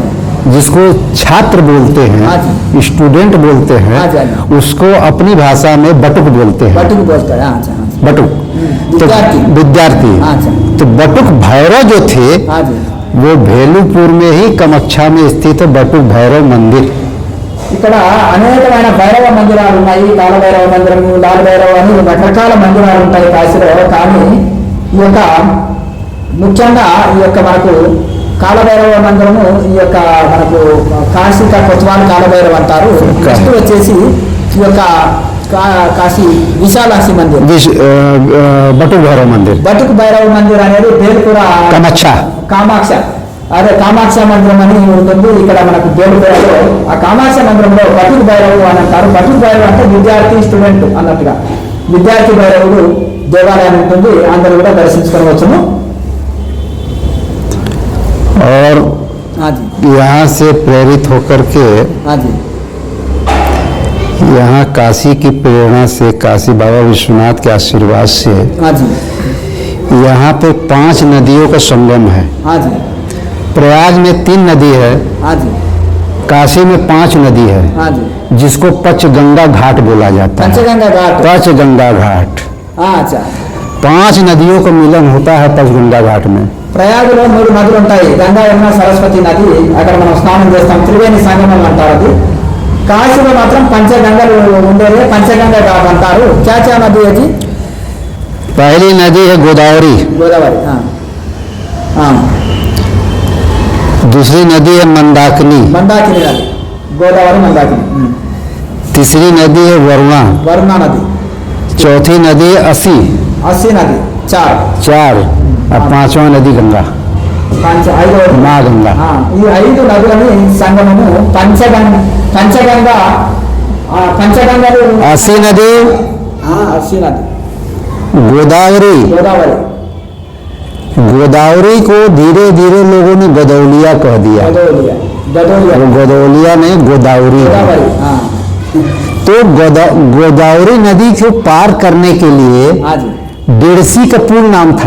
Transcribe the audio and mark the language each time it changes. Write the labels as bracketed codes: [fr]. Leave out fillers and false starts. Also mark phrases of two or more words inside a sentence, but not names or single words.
[hi] जिसको छात्र बोलते हैं, स्टूडेंट बोलते हैं, उसको अपनी भाषा में बटुक बोलते हैं। बटुक बोलते हैं, हाँ जी, बटुक विद्यार्थी। तो बटुक भैरव जो थे, हाँ जी, वो भेलूपुर में ही कमक्षा में स्थित है बटुक भैरव मंदिर। [te] ఇక్కడ అనేకమైన భైరవ మందిరాలు ఉన్నాయి। కాలభైరవ మందిరము, లాల్ భైరవ అని రకరకాల మందిరాలు ఉంటాయి కాశీలో। కానీ ఈ యొక్క ముఖ్యంగా ఈ యొక్క మనకు కాలభైరవ మందిరము, ఈ యొక్క మనకు కాశీ కొత్వాల్ కాలభైరవ అంటారు। నెక్స్ట్ వచ్చేసి ఈ యొక్క కాశీ విశాలాక్షి మందిర్, బటుక్ భైరవ మందిర్, బటుక్ భైరవ మందిర్ అనేది బేల్పుర కామాక్ష, అదే కామాక్ష మందిరం అని ఉంటుంది ఇక్కడ మనకు బేలుపురలో। ఆ కామాక్ష మందిరంలో బటుక్ భైరవు అని అంటారు। బటుక్ భైరవు అంటే విద్యార్థి, స్టూడెంట్ అన్నట్టుగా విద్యార్థి భైరవుడు దేవాలయం ఉంటుంది, అందరూ కూడా దర్శించుకోవచ్చును। [hi] और यहाँ से प्रेरित होकर के यहाँ काशी की प्रेरणा से, काशी बाबा विश्वनाथ के आशीर्वाद से यहाँ पे 5 नदियों का संगम है। प्रयाग में 3 नदी है, काशी में 5 नदी है, जिसको पंचगंगा घाट बोला जाता है। पंचगंगा घाट 5 नदियों का मिलन होता है पंचगंगा घाट में। [te] ప్రయాగలో 3 నదులు ఉంటాయి, గంగా, యమున, సరస్వతి నది। అక్కడ మనం స్నానం చేస్తాం, త్రివేణి సంగమం అంటారు అది। కాశీలో మాత్రం పంచగంగలు ఉండేదే పంచగంగా ఘాట్ అంటారు। [hi] क्या नदी है जी? पहली नदी है गोदावरी, हाँ, हाँ। दूसरी नदी है मंदाकिनी नदी, गोदावरी मंदाकिनी। तीसरी नदी है वरुणा नदी। चौथी नदी है असी नदी, 4। और 5वां नदी गंगा, माँ गंगा। ఈ [te] 5 నదులని సంగమము పంచగంగా పంచగంగలు। [hi] असी नदी, गोदावरी को धीरे धीरे लोगों ने गदौलिया कह दिया। गदौलिया नहीं, गोदावरी। तो गोदावरी नदी को पार करने के लिए डेढ़सी का पुल नाम था।